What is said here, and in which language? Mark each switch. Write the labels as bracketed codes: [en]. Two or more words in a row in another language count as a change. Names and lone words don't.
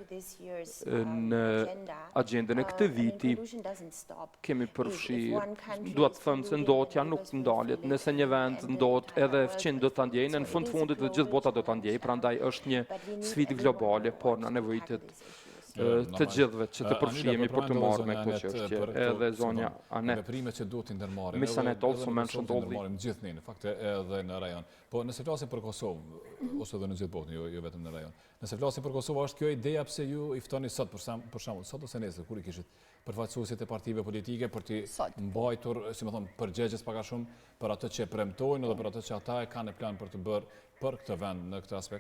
[sq] në agjendën e këtij viti kemi përfshirë, dua të them se ndotja nuk ndalet, nëse një vend ndot edhe fqin do ta ndjejnë, në fundit dhe gjithë bota do ta ndjejë, prandaj është një sfidë globale, por na nevojitet të gjithëve që të përfshihemi për të marrë me këtë çështje. Edhe zonja Annette. Veprimet që duhet të ndërmarrin. [en] Miss Annette also mentioned all the [sq] gjithë ne, në fakt edhe në rajon. Po nëse flasim për Kosovë, ose edhe në gjithë botën, jo vetëm në rajon. Nëse flasim për Kosovë, është kjo ideja pse ju i ftoni sot për shembull, sot ose nesër kur i kishit përfaqësuesit e partive politike për të mbajtur, si më thon, përgjegjës pak a shumë për atë që premtojnë edhe për atë që ata e kanë në plan për të bërë për këtë vend në këtë aspekt.